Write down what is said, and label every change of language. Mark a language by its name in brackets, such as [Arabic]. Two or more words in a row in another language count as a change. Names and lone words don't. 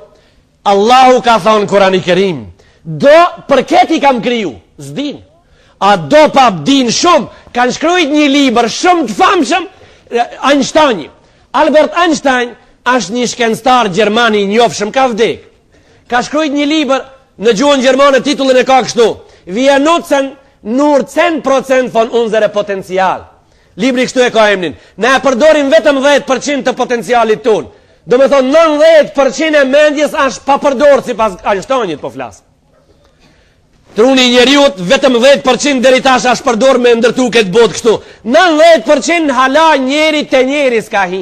[Albanian] Allahu ka thonë në Kurani Kerim, do për këti kam kriju, s'din, a do pa din shumë, kanë shkrujt një liber shumë të famshëm, Einstein, Albert Einstein, është një shkencëtar Gjermani njofshëm, ka vdek. Ka shkrujt një liber në gjuhën gjermane, titullin e ka kështu, [German] Wir nutzen nur 10% von unsere Potenzial. [Albanian] Libri kështu e ka emnin. Ne e përdorim vetëm 10% të potencialit ton. Do me thonë 90% e mendjes është pa përdorë, si pas Einsteinit po flasë. Truni njeriut, vetëm 10% deri tash është përdorë me ndërtu këtë botë kështu. 90% hala njeri të njeri s'ka hi.